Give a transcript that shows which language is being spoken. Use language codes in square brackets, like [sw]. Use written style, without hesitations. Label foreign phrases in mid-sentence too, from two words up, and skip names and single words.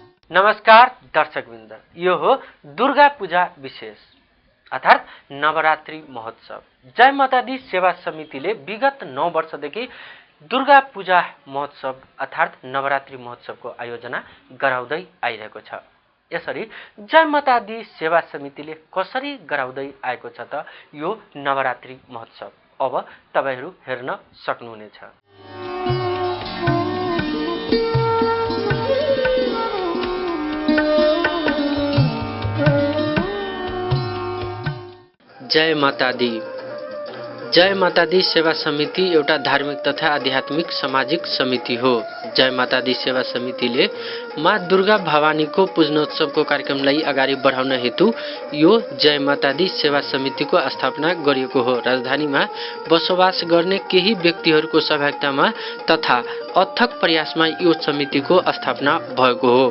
[ne] नमस्कार दर्शकवृन्द, यो हो दुर्गा पूजा विशेष अर्थात् नवरात्रि महोत्सव। जय माता दी सेवा समितिले विगत 9 वर्षदेखि दुर्गा पूजा महोत्सव अर्थात् नवरात्रि महोत्सवको आयोजना गराउँदै आइरहेको छ। यसरी जय माता दी सेवा समितिले कसरी गराउँदै आएको छ त यो नवरात्रि महोत्सव अब तपाईहरू हेर्न सक्नुहुनेछ। [hi] जय माता दी। [ne] जय माता दी सेवा समिति एउटा धार्मिक तथा आध्यात्मिक सामाजिक समिति हो। जय माता दी सेवा समितिले माँ दुर्गा भवानीको पूजनोत्सवको कार्यक्रमलाई अगाडि बढाउन हेतु यो जय माता दी सेवा समितिको स्थापना गरिएको हो। राजधानीमा बसोबास गर्ने केही व्यक्तिहरूको सहभागितामा तथा अथक प्रयासमा यो समितिको स्थापना भएको हो।